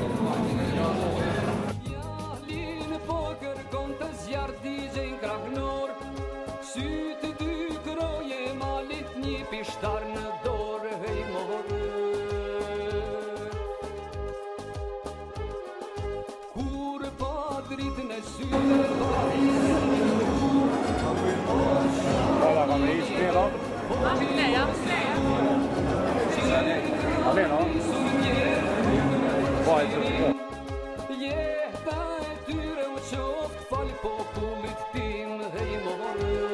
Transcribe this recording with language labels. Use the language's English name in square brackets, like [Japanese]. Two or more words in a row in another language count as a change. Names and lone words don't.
[Albanian] Pishtar në dorë, hej morë. Kur pa dritën e sytë [Swedish] Hola, kan vi spela? Ja. Alena? Vad är det? [Albanian] Jeta e tyre u qoft, fal popullit tim, hej morë.